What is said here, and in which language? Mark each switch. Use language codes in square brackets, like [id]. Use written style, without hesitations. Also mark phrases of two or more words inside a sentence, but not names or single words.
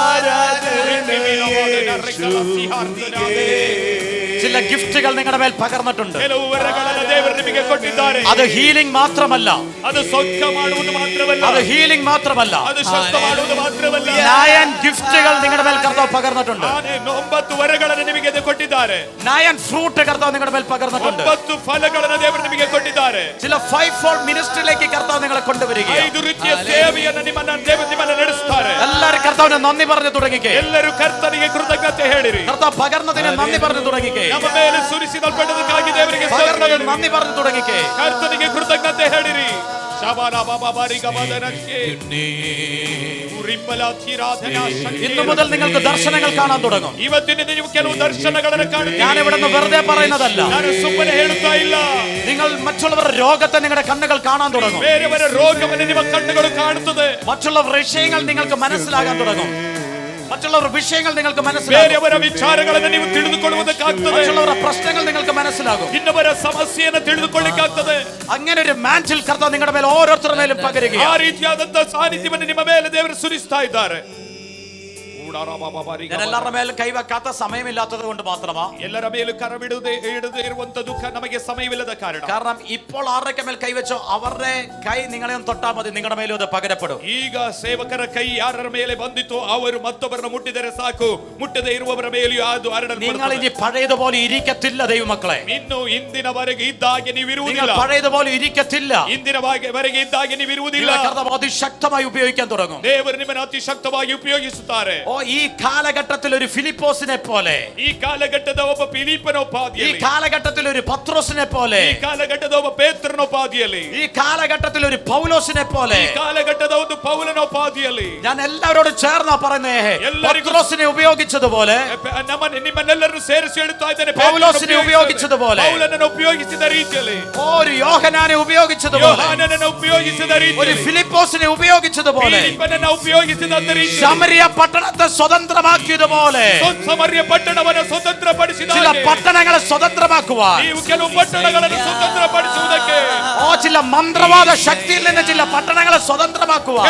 [ml] ചില ഗിഫ്റ്റുകൾ നിങ്ങളുടെ മേൽ പകർന്നിട്ടുണ്ട്. [kn] ಕೆಲವು ವರಗಳನ್ನು ದೇವರು ನಿಮಗೆ ಕೊಟ್ಟಿದ್ದಾರೆ. [ml] അത് ഹീലിംഗ് മാത്രമല്ല, [kn] ಅದು ಸೌಖ್ಯ ಮಾಡುವುದು ಮಾತ್ರವಲ್ಲ, [ml] അത് ഹീലിംഗ് മാത്രമല്ല, [kn] ಅದು ಸ್ವಸ್ಥ ಮಾಡುವುದು ಮಾತ್ರವಲ್ಲ. [ml] 9 ഗിഫ്റ്റുകൾ നിങ്ങളുടെ മേൽ കർത്താവ് പകർന്നിട്ടുണ്ട്. [kn] 9 ವರಗಳನ್ನು ನಿಮಗೆ ಕೊಟ್ಟಿದ್ದಾರೆ. [ml] 9 ഫ്രൂട്ട് കർത്താവ് നിങ്ങളുടെ മേൽ പകർന്നിട്ടുണ്ട്. [kn] 9 ಫಲಗಳನ್ನು ದೇವರು ನಿಮಗೆ ಕೊಟ್ಟಿದ್ದಾರೆ. [ml] ചില [en] 5-fold ministry [ml] കർത്താവ് നിങ്ങളെ കൊണ്ടുവരികയാണ്. [kn] 5 ರೀತಿಯ ಸೇವೆಯನ್ನು ನಿಮ್ಮನ್ನು ನಡೆಸುತ್ತಾರೆ. [ml] എല്ലാവരും കർത്താവിനെ നന്ദി പറഞ്ഞു തുടങ്ങിക്കേ. [kn] ಎಲ್ಲರೂ ಕರ್ತನಿಗೆ ಕೃತಜ್ಞತೆ ಹೇಳಿರಿ. [ml] കർത്താവ് പകർന്നതിനെ നന്ദി പറഞ്ഞു തുടങ്ങിക്കേ. [kn] ನಮ್ಮ ಮೇಲೆ ಸುರಿಸಿದಲ್ಪಟ್ಟದಕ್ಕಾಗಿ ದೇವರಿಗೆ [ml] പകർന്നതിന് നന്ദി പറഞ്ഞു തുടങ്ങിക്കേ. [kn] ಕರ್ತನಿಗೆ ಕೃತಜ್ಞತೆ ಹೇಳಿರಿ. ಶಬಾಲ ಬಾಬಾ ಬಾರಿಗ ಬದನಕ್ಕೆ [ml] ഇന്നു മുതൽ നിങ്ങൾക്ക് ദർശനങ്ങൾ കാണാൻ തുടങ്ങും. [kn] ಇವತ್ತಿನ ನೀವು ಕೆಲವು ದರ್ಶನಗಳನ್ನು ಕಾಣುತ್ತೀರಿ. [ml] ഞാൻ ഇവിടെ നിന്ന് വെറുതെ പറയുന്നതല്ല. [kn] ನಾನು ಸುಮ್ಮನೆ ಹೇಳುತ್ತಾ ಇಲ್ಲ. [ml] നിങ്ങൾ മറ്റുള്ളവരുടെ രോഗത്തെ നിങ്ങളുടെ കണ്ണുകൾ കാണാൻ തുടങ്ങും. [kn] ಬೇರೆಯವರ ರೋಗವನ್ನು ನಿಮ್ಮ ಕಣ್ಣುಗಳು ಕಾಣುತ್ತದೆ. [ml] മറ്റുള്ള വിഷയങ്ങൾ നിങ്ങൾക്ക് മനസ്സിലാകാൻ തുടങ്ങും. മറ്റുള്ളവരുടെ വിഷയങ്ങൾ നിങ്ങൾക്ക് മനസ്സിലാകും. [kn] ಬೇರೆಯವರ ವಿಚಾರಗಳನ್ನು ನೀವು ತಿಳಿದುಕೊಳ್ಳುವುದಕ್ಕಾಗ್ತದೆ. [ml] മറ്റുള്ളവരുടെ പ്രശ്നങ്ങൾ നിങ്ങൾക്ക് മനസ്സിലാകും. [kn] ಇನ್ನೊಬ್ಬರ ಸಮಸ್ಯೆಯನ್ನು ತಿಳಿದುಕೊಳ್ಳಿಕ್ಕಾಗ್ತದೆ. [ml] അങ്ങനെ ഒരു മാന്റിൽ കർത്താവ് നിങ്ങളുടെ മേൽ ഓരോരുത്തരുടെ മേലും പകരുകയാണ്. [kn] ಆ ರೀತಿಯಾದಂತ ಸಾನ್ನಿಧ್ಯವನ್ನು ನಿಮ್ಮ ಮೇಲೆ ದೇವರು ಸುರಿಸ್ತಾ ಇದ್ದಾರೆ. [ml] ഞാൻ എല്ലാവരുടെ മേലും കൈവെക്കാത്ത സമയമില്ലാത്തത് കൊണ്ട് മാത്രമാ. [kn] ಎಲ್ಲರ ಮೇಲೂ ಕರವಿಡದೆ ಇರುವಂತ ದುಃಖ ನಮಗೆ ಸಮಯವಿಲ್ಲದ ಕಾರಣ. [ml] കാരണം ഇപ്പോൾ ആരുടെ മേൽ കൈവച്ചോ അവരുടെ കൈ നിങ്ങളെ ഒന്ന് തൊട്ടാൽ മതി, നിങ്ങളുടെ മേലും അത് പകരപ്പെടും. [kn] ಈಗ ಸೇವಕರ ಕೈ ಯಾರ ಮೇಲೆ ಬಂದಿತೋ ಅವರು ಮತ್ತೊಬ್ಬರನ್ನು ಮುಟ್ಟಿದರೆ ಸಾಕು, ಮುಟ್ಟದೆ ಇರುವವರ ಮೇಲೆಯೂ ಅದು ಹರಡಲ್ಪಡುತ್ತದೆ. [ml] നിങ്ങൾ ഇനി പഴയതുപോലെ ഇരിക്കത്തില്ല ദൈവമക്കളെ. [kn] ಇನ್ನು ಇಂದಿನವರೆಗೆ ಇದ್ದಾಗೆ ನೀವು [ml] നിങ്ങൾ [kn] ಇರುವುದಿಲ್ಲ. [ml] പഴയതുപോലെ ഇരിക്കത്തില്ല. [kn] ಇಂದಿನವರೆಗೆ ಇದ್ದಾಗೆ ನೀವು ಇರುವುದಿಲ್ಲ. [ml] കർത്താവ് അതിശക്തമായി ഉപയോഗിക്കാൻ തുടങ്ങും. [kn] ದೇವರು ನಿಮ್ಮನ್ನು ಅತಿ ಶಕ್ತವಾಗಿ ಉಪಯೋಗಿಸುತ್ತಾರೆ. [ml] ഓ ഈ കാലഘട്ടത്തിൽ ഒരു ഫിലിപ്പോസിനെ പോലെ, [kn] ಈ ಕಾಲಘಟ್ಟದ ಒಬ್ಬ ಫಿಲಿಪ್ಪನೋಪಾದಿಯಲ್ಲಿ, [ml] ഈ കാലഘട്ടത്തിൽ ഒരു പത്രോസിനെ പോലെ, [kn] ಈ ಕಾಲಘಟ್ಟದ ಒಬ್ಬ ಪೇತ್ರನೋಪಾದಿಯಲ್ಲಿ, [ml] ഈ കാലഘട്ടത്തിൽ ഒരു പൗലോസിനെ പോലെ, [kn] ಈ ಕಾಲಘಟ್ಟದ ಒಂದು ಪೌಲನೋಪಾದಿಯಲ್ಲಿ [ml] ഞാൻ എല്ലാവരോടും ചേർന്നാ പറയുന്നേ, പത്രോസിനെ ഉപയോഗിച്ചതുപോലെ, [kn] ನಿಮ್ಮನ್ನೆಲ್ಲರೂ ಸೇರಿಸಿ ಹೇಳುತ್ತಾ ಇದ್ದೇನೆ, [ml] പൗലോസിനെ ഉപയോഗിച്ചതുപോലെ, [kn] ಪೌಲನನ್ನು ಉಪಯೋಗಿಸಿದ ರೀತಿಯಲ್ಲಿ, [ml] ഒരു യോഹന്നാനെ ഉപയോഗിച്ചതുപോലെ, [kn] ಯೋಹಾನನನ್ನು ಉಪಯೋಗಿಸಿದ [ml] ഒരു [kn] ರೀತಿಯಲ್ಲಿ, [ml] ഫിലിപ്പോസിനെ ഉപയോഗിച്ചതുപോലെ, [kn] ಫಿಲಿಪ್ಪನನ್ನು ಉಪಯೋಗಿಸಿದ ರೀತಿಯಲ್ಲಿ, [ml] ശമരിയ പട്ടണത്തെ സ്വതന്ത്രമാക്കിയതുപോലെ [kn] ಸಮರ್ಯ ಪಟ್ಟಣವನ್ನು ಸ್ವತಂತ್ರಪಡಿಸಿದ [ml] ചില പട്ടണങ്ങളെ സ്വതന്ത്രമാക്കുവാൻ, [kn] ನೀವು ಕೆಲವು ಪಟ್ಟಣಗಳನ್ನು ಸ್ವತಂತ್ರಪಡಿಸುವುದಕ್ಕೆ, [ml] ഓ ചില മന്ത്രവാദ ശക്തിയിൽ നിന്ന് ചില പട്ടണങ്ങളെ സ്വതന്ത്രമാക്കുവാൻ